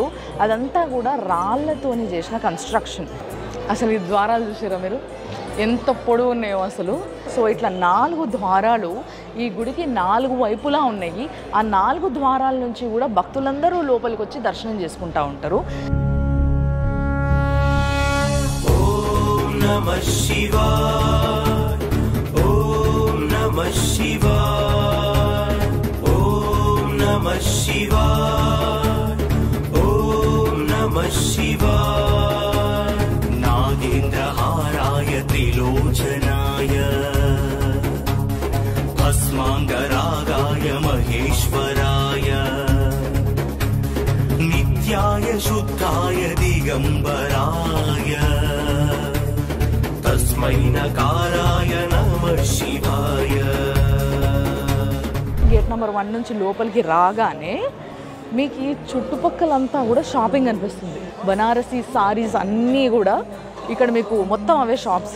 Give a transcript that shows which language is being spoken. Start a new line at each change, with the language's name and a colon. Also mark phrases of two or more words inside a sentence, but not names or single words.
Telugu: అదంతా కూడా రాళ్ళతోని చేసిన కన్స్ట్రక్షన్. అసలు ఈ ద్వారాలు చూసారా మీరు ఎంత పొడవు ఉన్నాయో అసలు. సో ఇట్లా 4 ద్వారాలు ఈ గుడికి 4 వైపులా ఉన్నాయి. ఆ 4 ద్వారాల నుంచి కూడా భక్తులందరూ లోపలికి వచ్చి దర్శనం చేసుకుంటూ ఉంటారు.
Sanskrit: नमः शिवाय, ॐ नमः शिवाय, ॐ नमः शिवाय, ॐ नमः शिवाय. नागेन्द्र हाराय त्रिलोचनाय, भस्माङ्गरागाय महेश्वराय, नित्याय शुद्धाय दिगम्बराय,
Telugu: గేట్ నెంబర్ 1 నుంచి లోపలికి రాగానే మీకు ఈ చుట్టుపక్కలంతా కూడా షాపింగ్ అనిపిస్తుంది. బనారసీ సారీస్ అన్నీ కూడా ఇక్కడ మీకు మొత్తం అవే షాప్స్.